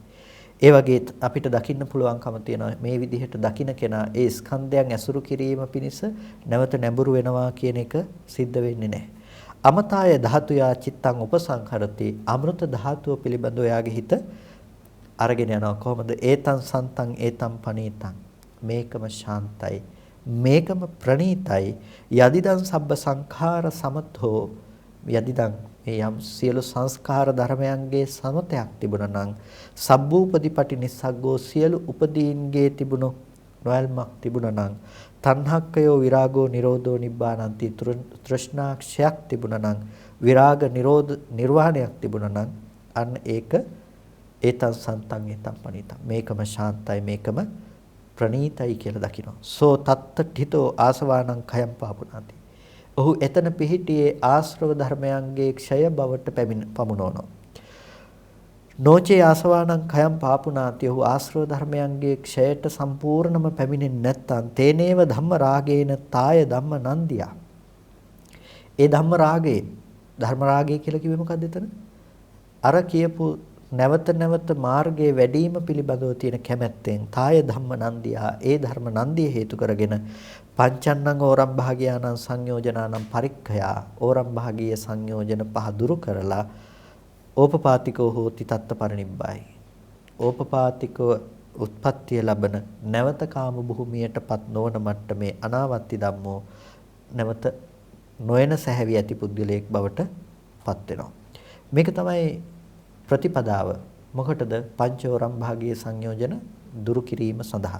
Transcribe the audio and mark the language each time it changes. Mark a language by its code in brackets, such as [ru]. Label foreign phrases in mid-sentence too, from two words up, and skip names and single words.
[si] ඒ වගේ අපිට දකින්න පුළුවන්කම තියෙනවා මේ විදිහට දකින්න කෙනා ඒ ස්කන්ධයන් ඇසුරු කිරීම පිණිස නැවත නැඹුරු වෙනවා කියන එක සිද්ධ වෙන්නේ නැහැ. [pi] අමතාය ධාතුයා චිත්තං උපසංහරති. [si] අමෘත ධාතුව පිළිබඳව එයාගේ හිත අරගෙන යනවා. කොහොමද? [pi] ඒතං සන්තං ඒතං පනීතං. [si] මේකම ශාන්තයි. මේකම ප්‍රණීතයි. [pi] යදිදං සබ්බ සංඛාර සමතෝ. [si] යදිදං මේ යම් සියලු සංස්කාර ධර්මයන්ගේ සමතයක් තිබුණා නම් [pi] සබ්බූපදීපටි නිස්සග්ගෝ [si] සියලු උපදීන්ගේ තිබුණු නොයල්මක් තිබුණා නම් [pi] තණ්හක්කයෝ විරාගෝ නිරෝධෝ නිබ්බානන්ති [si] තෘෂ්ණාක්ෂයක් තිබුණා නම් විරාග නිරෝධ නිර්වාණයක් තිබුණා නම් අන්න ඒක [pi] ඒතං සන්තං ඒතං පණිතං. [si] මේකම ශාන්තයි මේකම ප්‍රණීතයි කියලා දකිනවා. [pi] සෝ තත්ත ඨිතෝ ආසවානං khයම් පාපුනාති. [si] ඔහු එතන පිහිටියේ ආශ්‍රව ධර්මයන්ගේ ක්ෂය බවට පමුණවනවා. [pi] නොචේ ආසවානං khයම් පාපුනාති. [si] ඔහු ආශ්‍රව ධර්මයන්ගේ ක්ෂයට සම්පූර්ණම පැමිණෙන්නේ නැත්නම් [pi] තේනේව ධම්ම රාගේන තාය ධම්ම නන්දියා. [si] ඒ [pi] ධම්ම රාගේ [si] ධර්ම රාගය කියලා කිව්වේ මොකද්ද එතන? අර කියපු නැවත නැවත මාර්ගයේ වැඩිම පිළිබඳව තියෙන කැමැත්තෙන් [pi] තාය ධම්ම නන්දියා [si] ඒ ධර්ම නන්දිය හේතු කරගෙන [pi] පංචන්නං ඕරම් භාගයානං සංයෝජනානම් පරික්ඛයා [si] ඕරම් භාගීය සංයෝජන පහ දුරු කරලා [pi] ඕපපාතිකෝ හෝති තත්ත පරිනිබ්බයි. [si] ඕපපාතිකෝ උත්පත්තිය ලබන නැවත කාම භූමියටපත් නොවන මට්ටමේ [pi] අනාවත්ති ධම්මෝ [si] නැවත නොයන සැහැවි ඇති පුද්ගලයෙක් බවට පත් වෙනවා. මේක තමයි ප්‍රතිපදාව. මොකටද? පංචෝරම් භාගීය සංයෝජන දුරු කිරීම සඳහා.